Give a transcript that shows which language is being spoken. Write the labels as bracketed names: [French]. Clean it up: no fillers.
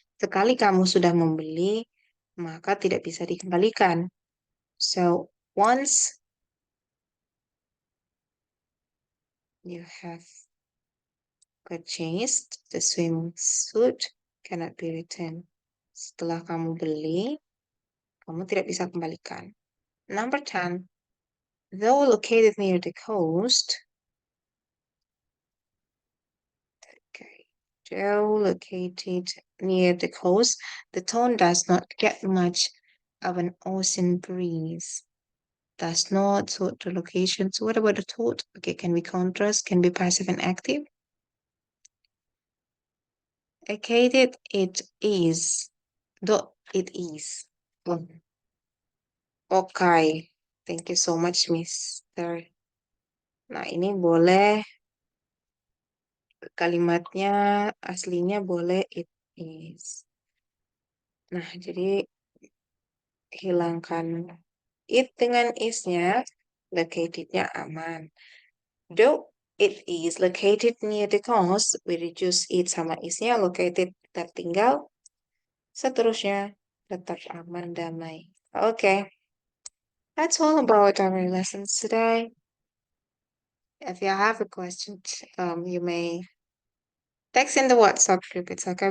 [Indonesian] Sekali kamu sudah membeli, maka tidak bisa dikembalikan. [English] So, once you have purchased, the swimming suit cannot be returned. [Indonesian] Setelah kamu beli, kamu tidak bisa kembalikan. [English] Number 10. Though located near the coast, okay, though located near the coast, the town does not get much of an ocean breeze. Does not suit the location. So what about the thought? Okay, can we contrast? Can be passive and active? Located, it is. Though it is. Okay. Thank you so much, Mister. [Indonesian] Nah, ini boleh kalimatnya aslinya boleh it is. Nah, jadi hilangkan it dengan is-nya, located-nya aman. [English] Though it is located near the coast, we reduce it [Indonesian] sama is-nya located tertinggal, seterusnya tetap aman damai. [English] Okay, that's all about our lessons today. If you have a question, you may text in the WhatsApp group. It's okay.